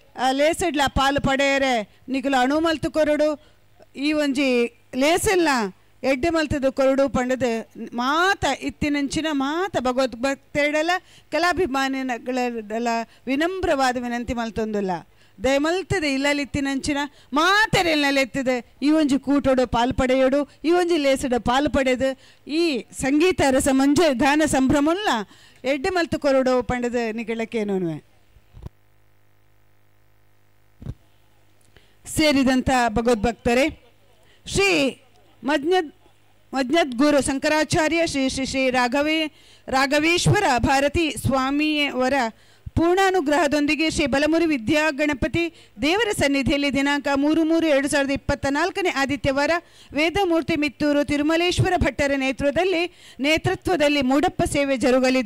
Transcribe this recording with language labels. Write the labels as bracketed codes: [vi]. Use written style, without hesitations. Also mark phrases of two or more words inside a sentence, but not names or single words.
[tcy] ಲೇಸಡ್ಲ ಪಾಲು ಪಡೆಯರೆ ನಿಖಿಲ ಅಣುಮಲ್ತು ಕೊರಡು ಈ ಒಂಜಿ ಲೇಸಲ್ನ ಎಡ್ಡೆ ಮಲ್ತದ ಕೊರಡು ಪಂಡದ ಮಾತ ಇತ್ತಿನಂಚಿನ ಮಾತ ಭಗವದ್ಭಕ್ತರೆಡಲ ಕಲಾಭಿಮಾನಿಗಳ ವಿನಮ್ರವಾದ ವಿನಂತಿ ಮಲ್ತೊಂದುಲ್ಲ ದಯಮಲ್ತದೆ ಇಲ್ಲಲಿತ್ತಿನಂಚಿನ ಮಾತೆರೆಲ್ನಲೆತ್ತದೆ ಈ ಒಂಜಿ ಕೂಟೋಡು ಪಾಲ್ಪಡೆಯೋಡು ಈ ಒಂಜಿ ಲೇಸಡ ಪಾಲ್ಪಡೆದು ಈ ಸಂಗೀತ ರಸ ಮಂಜ ಗಾನ ಸಂಭ್ರಮಲ್ಲ ಎಡ್ಡೆ ಮಲ್ತು ಕೊರಡು ಪಂಡದ ನಿಗಳಕ್ಕೇನೋನ್ವೆ [kn] ಸೇರಿದಂಥ ಭಗವದ್ಭಕ್ತರೇ, ಶ್ರೀ ಮಜ್ಞದ್ಗುರು ಶಂಕರಾಚಾರ್ಯ ಶ್ರೀ ಶ್ರೀ ಶ್ರೀ ರಾಘವೇಶ್ವರ ಭಾರತಿ ಸ್ವಾಮಿಯವರ ಪೂರ್ಣಾನುಗ್ರಹದೊಂದಿಗೆ ಶ್ರೀ ಬಲಮುರಿ ವಿದ್ಯಾಗಣಪತಿ ದೇವರ ಸನ್ನಿಧಿಯಲ್ಲಿ ದಿನಾಂಕ 3/3/2024 ಆದಿತ್ಯವಾರ ವೇದಮೂರ್ತಿ ಮಿತ್ತೂರು ತಿರುಮಲೇಶ್ವರ ಭಟ್ಟರ ನೇತೃತ್ವದಲ್ಲಿ ಮೂಡಪ್ಪ ಸೇವೆ ಜರುಗಲಿದೆ.